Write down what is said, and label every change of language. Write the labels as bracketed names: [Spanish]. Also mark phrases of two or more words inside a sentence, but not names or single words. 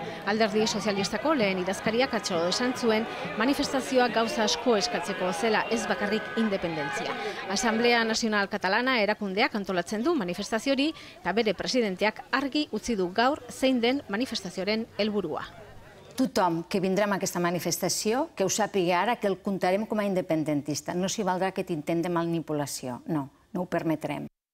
[Basque] Alderdi sozialistako lehen idazkariak atzo esan zuen manifestazioa gauza asko eskatzeko zela, ez bakarrik independentzia. Asamblea Nazional Katalana erakundeak antolatzen du manifestaziori eta bere presidenteak argi utzi du gaur zein den manifestazioaren helburua. [Catalan] Tothom que vindrà a aquesta manifestació que ho sàpiga ara que el comptarem com a independentista. No s'hi valdrà aquest intent de manipulació. No, no ho permetrem.